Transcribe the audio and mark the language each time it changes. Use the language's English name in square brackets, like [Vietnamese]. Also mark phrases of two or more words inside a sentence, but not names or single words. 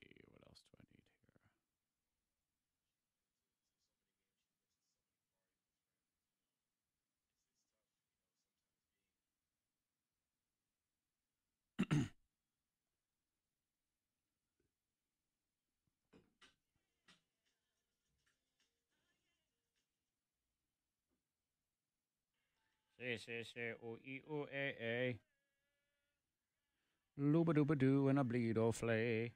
[English] What else do I need here? Say, ooh-ee-ooh-ay-ay. Looba-dooba-doo and a bleed-o-flay.